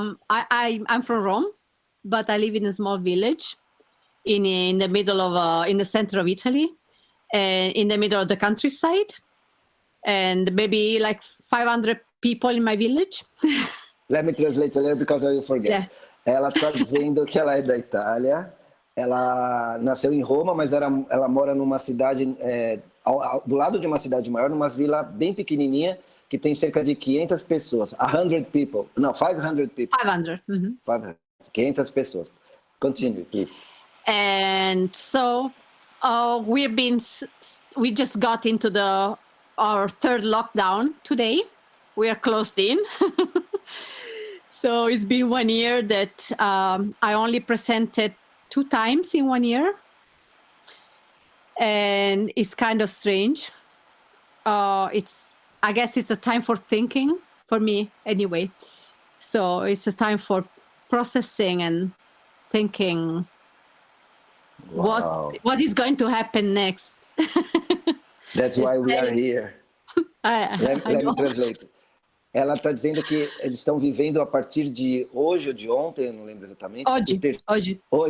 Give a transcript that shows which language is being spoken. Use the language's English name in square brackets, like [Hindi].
[English] I'm from Rome, but I live in a small village in the middle of, in the center of Italy, and in the middle of the countryside, and maybe like 500 people in my village. Let me translate a little because I will forget. Yeah. [Portuguese] Ela está dizendo que ela é da Itália, ela nasceu em Roma, mas ela mora numa cidade, do lado de uma cidade maior, numa vila bem pequenininha, que tem cerca de 500 pessoas. [English] 500 people. 500. Mm-hmm. [Portuguese] 500 pessoas. [English] Continue, please. And so we just got into our 3rd lockdown today. We are closed in. So it's been 1 year that I only presented 2 times in 1 year. And it's kind of strange. I guess it's a time for thinking, for me anyway. So it's a time for processing and thinking. Wow. What is going to happen next? That's why we are here. Let me translate. [Portuguese] Ela está dizendo que eles estão vivendo a partir de hoje ou de ontem, eu não lembro exatamente. Hoje.